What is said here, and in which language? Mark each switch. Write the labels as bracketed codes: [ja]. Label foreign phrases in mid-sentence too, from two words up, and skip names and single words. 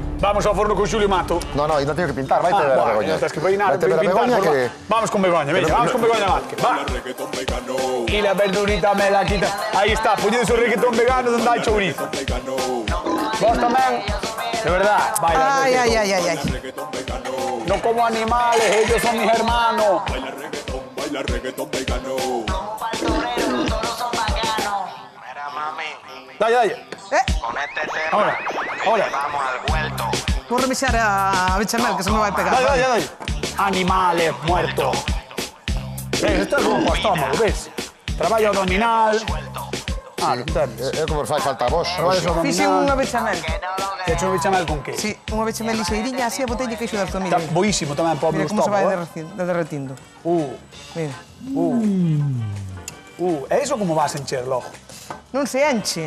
[gl] vamos ao forno con Xulio Mato. No, ainda teño que pintar, vai ter a bueno, Begoña. ya tens que peinar, Vai ter a pintar, Begoña por que... Vamos con Begoña, veña, vamos con Begoña Vázquez, va. [es] Y la verdurita me la quita. [gl] Aí está, poñedes o reggaetón vegano donde hai chourizo. Vos tamén, [es] de verdad, [gl] baila [es] Ay, reggaetón. ay, ay, ay, ay. No como animales, ellos son mis hermanos. Baila reggaetón vegano. Mira, mami, Dale, dale. con este tema Ahora, ahora. vamos al huerto. [gl] Vou remexar a bechamel, que se me vai pegar. [es] Dale, dale, dale. Animales muertos. Esto es como para estómago, ¿ves? [gl] Traballo abdominal. Ah, [es] lo entendes. [gl] É como fai falta a vos. Traballo Fixen unha abdominal. bechamel. [es] Te echo un bechamel con qué? [gl] Sí, unha bechamel lixeiriña, así a botella queixo de Está artomillo. boísimo tamén para o Mira meu como se vai estómago. derretindo. Mira. E iso como vas a encher logo? Non se enche.